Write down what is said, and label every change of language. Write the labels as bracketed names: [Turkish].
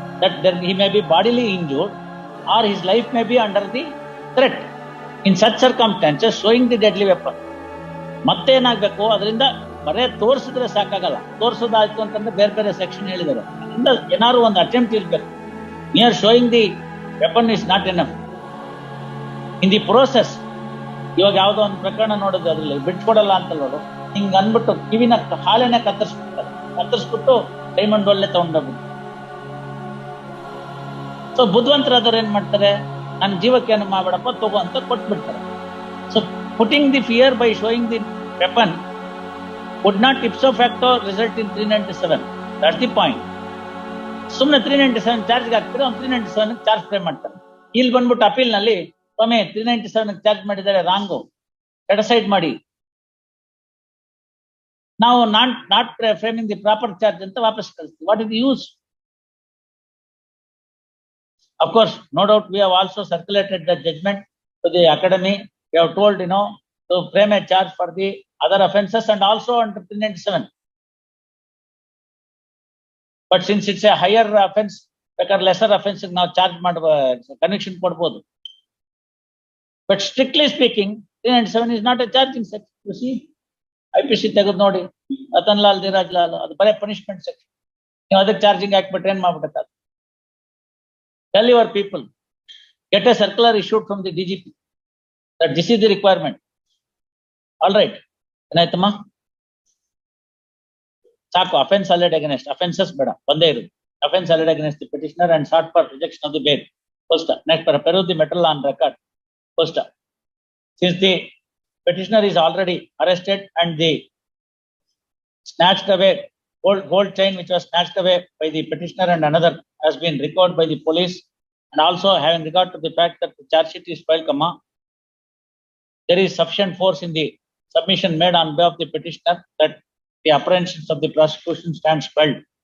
[English] That he may be bodily injured or his life may be under the threat. In such circumstances, showing the deadly weapon. [Kannada] ಮತ್ತೇನಾಗ್ಬೇಕು? ಅದರಿಂದ ಬರೇ ತೋರಿಸಿದ್ರೆ ಸಾಕಾಗಲ್ಲ. ತೋರಿಸೋದಾಯ್ತು ಅಂತಂದ್ರೆ ಬೇರೆ ಬೇರೆ ಸೆಕ್ಷನ್ ಹೇಳಿದ್ದಾರೆ. ಅದರಿಂದ ಏನಾದ್ರು ಒಂದು ಅಟೆಂಪ್ಟ್ ಇರ್ಬೇಕು. [English] Mere showing the weapon is not enough. In the process, [Kannada] ಇವಾಗ ಯಾವ್ದೋ ಒಂದು ಪ್ರಕರಣ ನೋಡೋದು, ಅದ್ರಲ್ಲಿ ಬಿಟ್ಕೊಡಲ್ಲ ಅಂತ ನೋಡು, ಹಿಂಗ್ ಅನ್ಬಿಟ್ಟು ಕಿವಿನ ಹಾಲೆನೆ ಕತ್ತರಿಸ್ಬಿಟ್ಟು ಡೈಮಂಡ್ ಒಳ್ಳೆ ತಗೊಂಡೋಗ್ಬಿಟ್ಟು. ಸೊ ಬುದ್ಧಿವಂತರಾದವ್ರು ಏನ್ ಮಾಡ್ತಾರೆ, ನನ್ನ ಜೀವಕ್ಕೆ ಏನು ಮಾಡಬೇಡಪ್ಪ ತಗೋ ಅಂತ ಕೊಟ್ಬಿಡ್ತಾರೆ. [English] So putting the fear by showing the weapon would not ipso facto result in 397. That's the point. [Kannada] ಸುಮ್ಮನೆ 397 ಚಾರ್ಜ್ಗೆ ಹಾಕ್ತಾರೆ, ಅವ್ನು 397 ಚಾರ್ಜ್ ಫ್ರೇಮ್ ಮಾಡ್ತಾರೆ. ಇಲ್ಲಿ ಬಂದ್ಬಿಟ್ಟು ಅಪೀಲ್ ನಲ್ಲಿ ಸ್ವಾಮಿ 397 ಚಾರ್ಜ್ ಮಾಡಿದ್ದಾರೆ, ರಾಂಗು, ಸೆಟಸೈಡ್ ಮಾಡಿ, ನಾವು [English] not framing the proper charge [Kannada] ಅಂತ ವಾಪಸ್ ಕಳಿಸ್ತೀವಿ. [English] What is the use? Of course, no doubt we have also circulated the judgment to the academy. We have told, to frame a charge for the other offences and also under 397. But since it's a higher offense, [Kannada] ಬೇಕಾದ್ರೆ lesser offense ನಾವು charge ಮಾಡುವ conviction ಕೊಡ್ಬೋದು. [English] But strictly speaking, 397 is not a charging section. You see, [Kannada] IPC ತೆಗೆದು ನೋಡಿ, ರತನ್ ಲಾಲ್ ಧೀರಾಜ್ ಲಾಲ್ ಅದು ಬರೇ punishment section. ನೀವು ಅದಕ್ಕೆ ಚಾರ್ಜಿಂಗ್ ಹಾಕ್ಬಿಟ್ರೆ ಏನ್ ಮಾಡ್ಬಿಡ್ತಾರೆ? [English] Tell your people, get a circular issued from the DGP that this is the requirement. All right, [Kannada] ಏನಾಯ್ತಮ್ಮ? ಸಾಕು, [English] offense alleged against, [Kannada] offenses ಬೇಡ, ಒಂದೇ ಇರು. [English] Offense alleged against the petitioner and sought for rejection of the bail. First, next, peruse the matter on record. First, since the petitioner is already arrested and the snatched away gold chain which was snatched away by the petitioner and another has been recovered by the police, and also having regard to the fact that the charge sheet is filed, there is sufficient force in the submission made on behalf of the petitioner that the apprehensions of the prosecution stands filed.